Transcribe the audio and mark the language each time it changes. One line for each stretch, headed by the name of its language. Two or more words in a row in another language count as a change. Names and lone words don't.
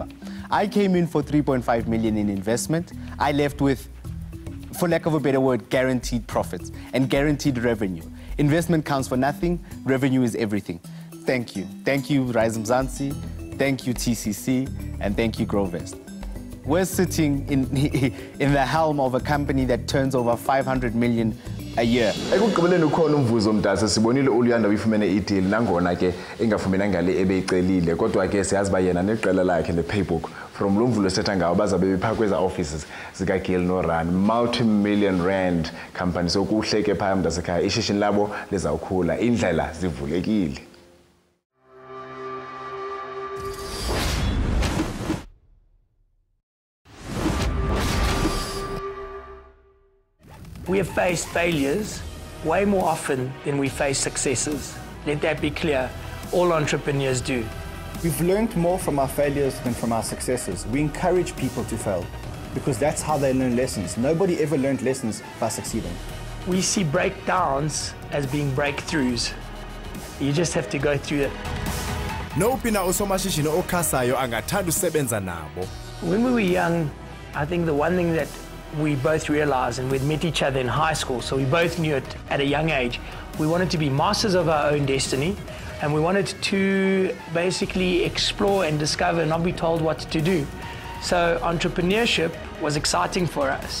English: I came in for 3.5 million in investment. I left with, for lack of a better word, guaranteed profits and guaranteed revenue. Investment counts for nothing. Revenue is everything. Thank you. Thank you, Rize Mzansi. Thank you, TCC. And thank you, Oved. We're sitting in the helm of a company that turns over 500 million a year.
Xhosa: Ekugqibeleni ukhona umvuzo mdase sibonile uLuyanda uyifumene ideal nangona ke engafumenanga le ebeyicelile kodwa ke siyazi ba yena neqela lakhe lePaybook from lo mvulo setha ngawo bazabe bephakweza offices zika Gil no Run
English: multi-million rand company
Xhosa: so kuhle ke phaya mdase ekhaya ishishini labo lizawukhula indlela zivulekile.
English: We have faced failures way more often than we face successes. Let that be clear. All entrepreneurs do. We've learned more from our failures than from our successes. We encourage people to fail because that's how they learn lessons. Nobody ever learned lessons by succeeding. We see breakdowns as being breakthroughs. You just have to go through it.
Xhosa: Nopina usomashishini okhasayo angathanda usebenza nabo.
English: When we were young, I think the one thing that we both realized, and we'd met each other in high school, so we both knew it at a young age, we wanted to be masters of our own destiny, and we wanted to basically explore and discover and not be told what to do. So entrepreneurship was exciting for us.